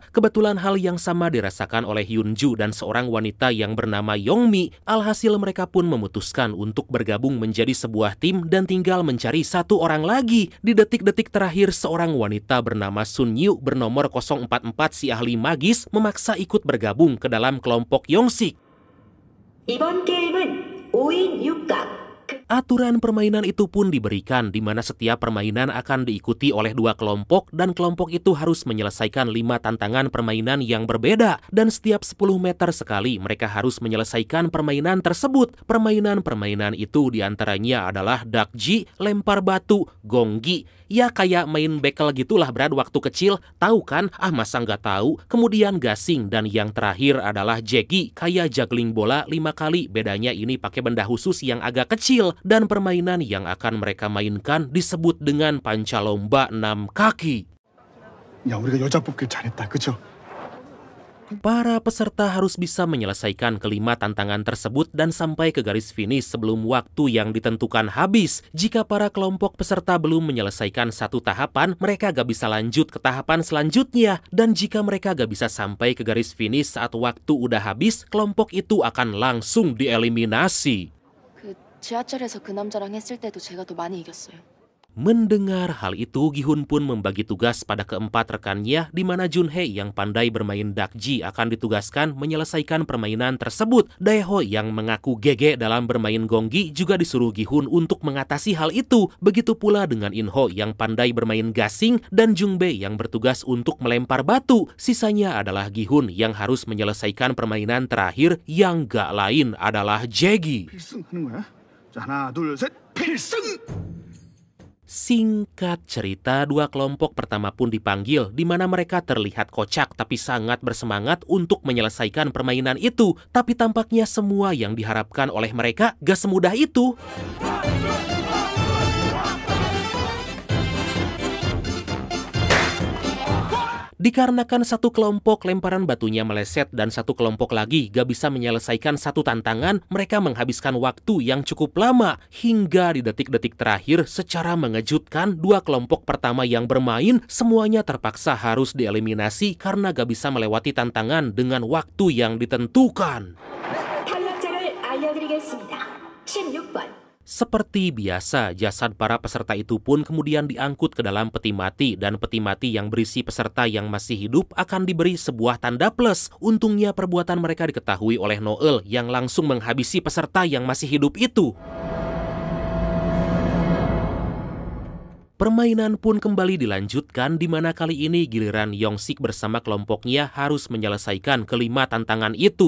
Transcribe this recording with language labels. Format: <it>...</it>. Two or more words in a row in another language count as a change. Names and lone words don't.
<id>Kebetulan hal yang sama dirasakan oleh Hyunju dan seorang wanita yang bernama Yongmi. Alhasil mereka pun memutuskan untuk bergabung menjadi sebuah tim dan tinggal mencari satu orang lagi. Di detik-detik terakhir, seorang wanita bernama Sun Yu bernomor 044 si ahli magis memaksa ikut bergabung ke dalam kelompok Yongsik.</id> <ko>이번 게임은 5인 6각.</ko> <id>Aturan permainan itu pun diberikan di mana setiap permainan akan diikuti oleh 2 kelompok dan kelompok itu harus menyelesaikan 5 tantangan permainan yang berbeda dan setiap 10 meter sekali mereka harus menyelesaikan permainan tersebut. Permainan-permainan itu diantaranya adalah dakji, lempar batu, gonggi. Ya kayak main bekel gitulah Brad waktu kecil, tahu kan? Ah masa nggak tahu? Kemudian gasing dan yang terakhir adalah jegi, kayak juggling bola 5 kali. Bedanya ini pakai benda khusus yang agak kecil dan permainan yang akan mereka mainkan disebut dengan pancalomba 6 kaki.</id> <ko>야, 우리가 여자 뽑길 잘했다, 그죠?</ko> <id>Para peserta harus bisa menyelesaikan kelima tantangan tersebut dan sampai ke garis finish sebelum waktu yang ditentukan habis. Jika para kelompok peserta belum menyelesaikan satu tahapan, mereka gak bisa lanjut ke tahapan selanjutnya. Dan jika mereka gak bisa sampai ke garis finish saat waktu udah habis, kelompok itu akan langsung dieliminasi.</id> <ko>지하철에서 그 남자랑 했을 때도 제가 더 많이 이겼어요.</ko> <id>Mendengar hal itu, Gi-hun pun membagi tugas pada keempat rekannya, di mana Jun-hae yang pandai bermain dakji akan ditugaskan menyelesaikan permainan tersebut. Dae-ho yang mengaku GG dalam bermain gonggi juga disuruh Gi-hun untuk mengatasi hal itu. Begitu pula dengan In-ho yang pandai bermain gasing dan Jung-bae yang bertugas untuk melempar batu. Sisanya adalah Gi-hun yang harus menyelesaikan permainan terakhir yang gak lain adalah jegi.</id> <ko>필승하는 거야? 자, 하나, 둘, 셋, 필승!</ko> <id>Singkat cerita, 2 kelompok pertama pun dipanggil, di mana mereka terlihat kocak tapi sangat bersemangat untuk menyelesaikan permainan itu. Tapi tampaknya semua yang diharapkan oleh mereka gak semudah itu. Dikarenakan satu kelompok lemparan batunya meleset dan satu kelompok lagi gak bisa menyelesaikan satu tantangan, mereka menghabiskan waktu yang cukup lama. Hingga di detik-detik terakhir, secara mengejutkan, 2 kelompok pertama yang bermain semuanya terpaksa harus dieliminasi karena gak bisa melewati tantangan dengan waktu yang ditentukan.</id> <ko>탈락자를 알려드리겠습니다. 16번.</ko> <id>Seperti biasa, jasad para peserta itu pun kemudian diangkut ke dalam peti mati dan peti mati yang berisi peserta yang masih hidup akan diberi sebuah tanda plus. Untungnya perbuatan mereka diketahui oleh Noel yang langsung menghabisi peserta yang masih hidup itu. Permainan pun kembali dilanjutkan di mana kali ini giliran Yongsik bersama kelompoknya harus menyelesaikan kelima tantangan itu.</id>